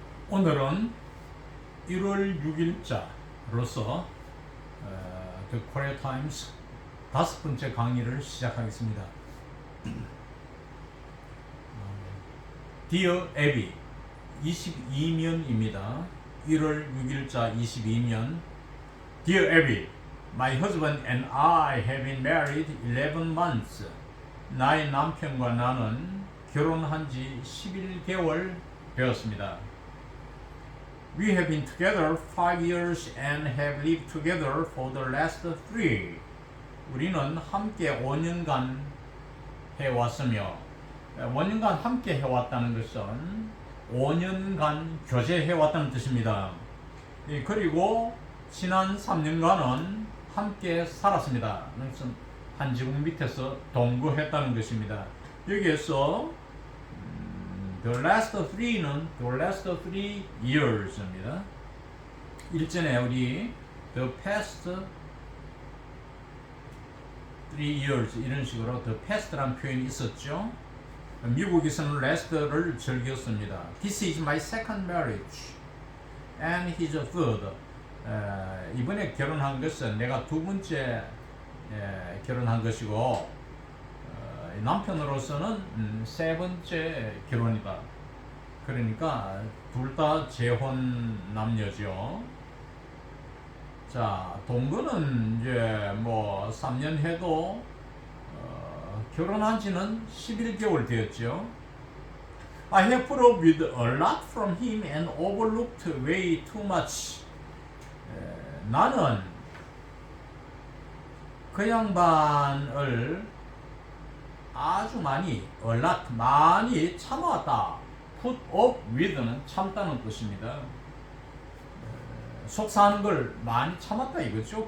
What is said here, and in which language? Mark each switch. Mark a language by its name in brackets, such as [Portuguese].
[Korean] 오늘은 1월 6일자로서 The Korea Times 5번째 강의를 시작하겠습니다. Dear Abby 22면입니다. 1월 6일자 22면. [English] Dear Abby, my husband and I have been married 11 months. [Korean] 나의 남편과 나는 결혼한 지 11개월 되었습니다. [English] We have been together 5 years and have lived together for the last 3. [Korean] 우리는 함께 5년간 해왔으며, 5년간 함께 해왔다는 것은 5년간 교제해왔다는 뜻입니다. 그리고 지난 3년간은 함께 살았습니다. 한 지붕 밑에서 동거했다는 것입니다. 여기에서 The last 3는 [English] The last 3 years [Korean] 입니다. 일전에 우리 [English] The past 3 years [Korean] 이런 식으로 The past라는 표현이 있었죠. 미국에서는 last를 즐겼습니다. [English] This is my second marriage and his third. [Korean] 이번에 결혼한 것은 내가 두 번째 결혼한 것이고 남편으로서는 세 번째 결혼이다. 그러니까 둘 다 재혼 남녀죠. 자, 동거는 이제 뭐 3년 해도 결혼한 지는 11개월 되었죠. [English] I have put up with a lot from him and overlooked way too much. [Korean] 나는 그 양반을 아주 많이, a lot, 많이 참아왔다. put up with는 참다는 뜻입니다. 속상한 걸 많이 참았다 이거죠.